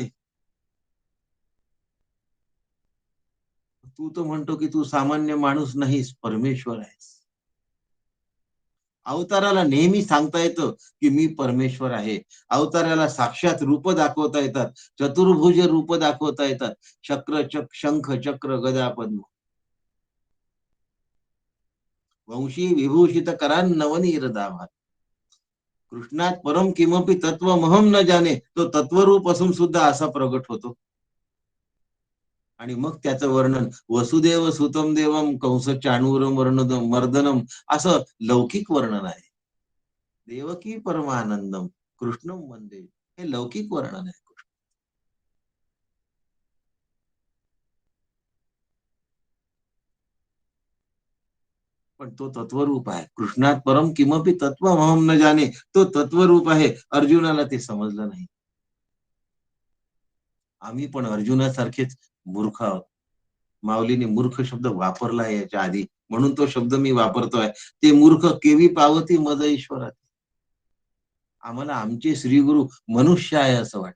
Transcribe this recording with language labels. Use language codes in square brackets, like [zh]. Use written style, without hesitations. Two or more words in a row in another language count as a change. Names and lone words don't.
[mr] तू तर म्हणतो की तू सामान्य माणूस नाहीस, परमेश्वर आहेस. अवताराला नेहमी सांगता येतं की मी परमेश्वर आहे. अवताराला साक्षात रूप दाखवता येतात. चतुर्भुज रूप दाखवता येतात. शंख चक्र गदा पद्म. [sa] वंशी विभूषित करान नवनीर दाभात. कृष्णात परम किमपी तत्वमहम न जाने, [mr] तो तत्वरूप असून सुद्धा असा प्रगट होतो. आणि मग त्याचं वर्णन [sa] वसुदेव सुतम देवम कंस चाणूरम मर्दनम [mr] असं लौकिक वर्णन आहे. [sa] देवकी परमानंदम कृष्णम वंदे, [mr] हे लौकिक वर्णन आहे. पण तो तत्वरूप आहे. [sa] कृष्णात परम किमपी तत्वमहम न जाने, [mr] तो तत्वरूप आहे. अर्जुनाला ते समजलं नाही. आम्ही पण अर्जुनासारखेच मूर्ख आहोत. माऊलीने मूर्ख शब्द वापरला आहे याच्या आधी, म्हणून तो शब्द मी वापरतोय. ते मूर्ख केवी पावती मज ईश्वरात. आम्हाला आमचे श्रीगुरु मनुष्य आहे असं वाटतं.